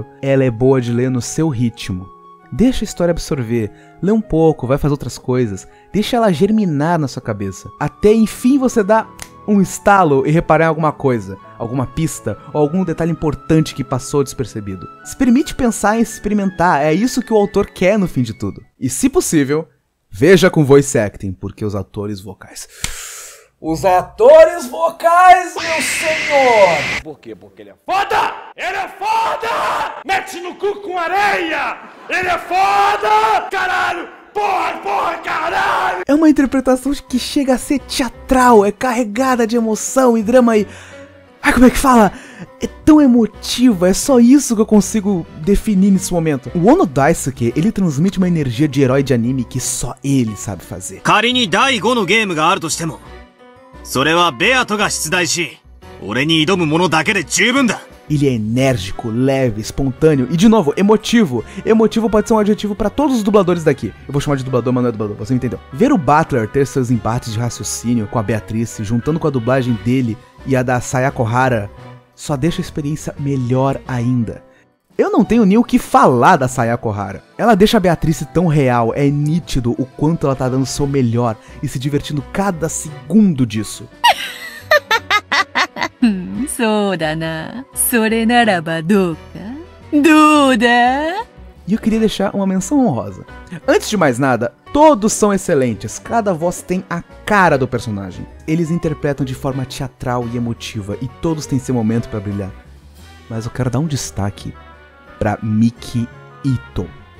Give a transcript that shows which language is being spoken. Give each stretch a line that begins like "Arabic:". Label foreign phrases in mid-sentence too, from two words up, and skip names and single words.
Portuguese: Ela é boa de ler no seu ritmo. Deixa a história absorver, lê um pouco, vai fazer outras coisas, deixa ela germinar na sua cabeça, até enfim você dá um estalo e reparar em alguma coisa, alguma pista ou algum detalhe importante que passou despercebido. Se permite pensar em experimentar, é isso que o autor quer no fim de tudo. E se possível, veja com
English: voice acting,
Portuguese: porque os atores vocais... Os atores vocais, meu senhor! Por quê? Porque ele é foda! Ele é foda! Mete no cu com areia! Ele é foda! Caralho! Porra, caralho! É uma interpretação que chega a ser teatral, é carregada de emoção e drama e... Ai, como é que fala? É tão emotiva, é só isso que eu consigo definir nesse momento. O Ono Daisuke, ele transmite uma energia de herói de anime que só ele sabe fazer.
Japanese: 仮に第5のゲームがあるとしても、それはベアトが出題し、俺に挑むものだけで十分だ。
Portuguese: Ele é enérgico, leve, espontâneo e, de novo, emotivo. Emotivo pode ser um adjetivo pra todos os dubladores daqui. Eu vou chamar de dublador, mas não é dublador, você entendeu. Ver o Butler ter seus embates de raciocínio com a Beatrice, juntando com a dublagem dele e a da Sayako Hara, só deixa a experiência melhor ainda. Eu não tenho nem o que falar da Sayako Hara. Ela deixa a Beatrice tão real, é nítido o quanto ela tá dando o seu melhor e se divertindo cada segundo disso.
Japanese: そうだな。それならばどうか？どうだ？
Portuguese: E eu queria deixar uma menção honrosa. Antes de mais nada, todos são excelentes, cada voz tem a cara do personagem. Eles interpretam de forma teatral e emotiva e todos têm seu momento pra brilhar. Mas eu quero dar um destaque pra Miki Ito.